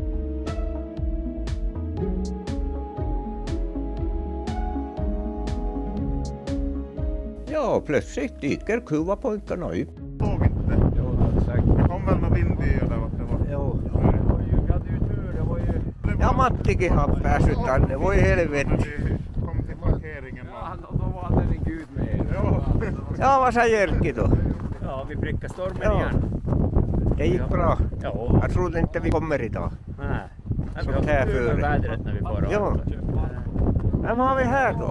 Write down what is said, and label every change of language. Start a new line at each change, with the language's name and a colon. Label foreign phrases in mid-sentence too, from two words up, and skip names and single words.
Swedish: Ja, plötsligt dyker kuvapojkarna upp. Såg inte. Jo, det är säkert. Det kom väl någon vind i eller vad det var. Jo. Vi hade ju tur, det var ju...
Finnish: Ja, Mattikin har päässyt tänne, voi helvete.
Swedish: Vi kom till parkeringen. Ja, då var det en gud med er. Ja, vad säger Erkki då? Ja, vi prickar stormen Ja. igen. Det gick bra. Ja. Jag trodde inte vi kommer idag. Nej. Vi Sånt här har tur med för. vädret när vi får Ja. av. Vem har vi här då?